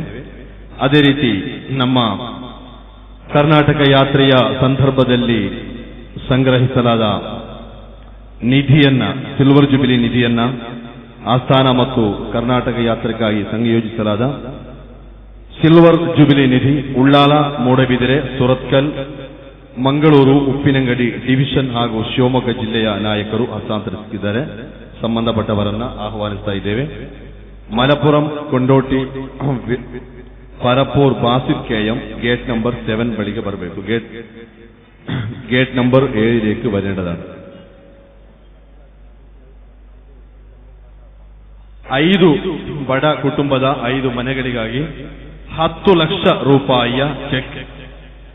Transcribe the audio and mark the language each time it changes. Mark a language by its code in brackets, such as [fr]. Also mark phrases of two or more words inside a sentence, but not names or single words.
[kn] ಅದೇ ರೀತಿ ನಮ್ಮ ಕರ್ನಾಟಕ ಯಾತ್ರೆಯ ಸಂದರ್ಭದಲ್ಲಿ ಸಂಗ್ರಹಿಸಲಾದ ನಿಧಿಯನ್ನ, [en] silver jubilee [kn] ನಿಧಿಯನ್ನ ಆಸ್ಥಾನ ಮತ್ತು ಕರ್ನಾಟಕ ಯಾತ್ರೆಗಾಗಿ ಸಂಯೋಜಿಸಲಾದ [en] silver jubilee [kn] ನಿಧಿ ಉಳ್ಳಾಲ, ಮೂಡಬಿದಿರೆ, ಸುರತ್ಕಲ್, ಮಂಗಳೂರು, ಉಪ್ಪಿನಂಗಡಿ ಡಿವಿಷನ್ ಹಾಗೂ ಶಿವಮೊಗ್ಗ ಜಿಲ್ಲೆಯ ನಾಯಕರು ಹಸ್ತಾಂತರಿಸುತ್ತಿದ್ದಾರೆ. ಸಂಬಂಧಪಟ್ಟವರನ್ನ ಆಹ್ವಾನಿಸ್ತಾ ಇದ್ದೇವೆ. [ml] മലപ്പുറം കൊണ്ടോട്ടി പരപ്പൂർ ബാസിഫ് KM [en] gate number [ml] 7 [kn] ಬಳಿಗೆ ಬರಬೇಕು. [en] gate number [ml] 7 വരേണ്ടതാണ്. [kn] 5 ಬಡ ಕುಟುಂಬದ 5 ಮನೆಗಳಿಗಾಗಿ 10 ಲಕ್ಷ ರೂಪಾಯಿಯ ಚೆಕ್